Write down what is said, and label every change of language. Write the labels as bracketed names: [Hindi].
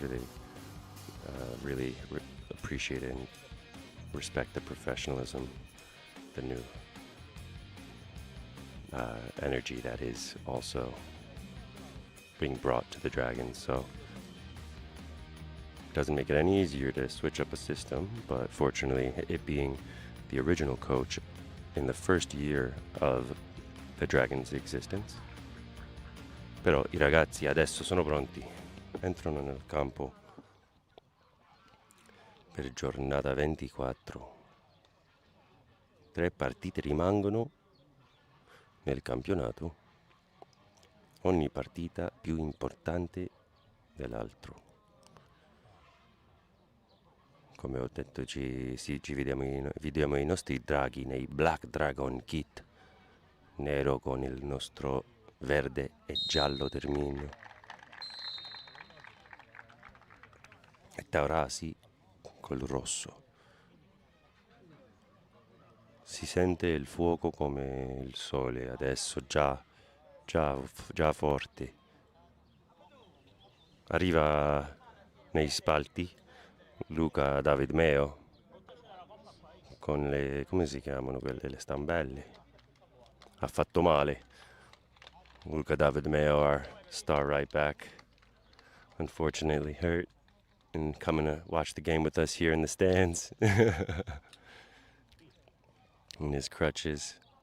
[English] They really appreciate and respect the professionalism, the new energy that is also being brought to the Dragons. So it doesn't make it any easier to switch up a system, but fortunately, it being the original coach in the first year of the Dragons' existence. [Italian] Però i ragazzi adesso sono pronti, entrano nel campo per giornata 24. 3 partite rimangono nel campionato, ogni partita più importante dell'altro. Come ho detto, ci vediamo i nostri draghi nei Black Dragon Kit, nero con il nostro verde e giallo Terminio. E Taurasi col rosso. Si sente il fuoco come il sole adesso, già forte. Arriva nei spalti Luca David Meo con le, come si chiamano quelle, le stambelle. Ha fatto male. [English] Luca David Meo, our star right back, unfortunately hurt and coming to watch the game with us here in the stands. In his crutches.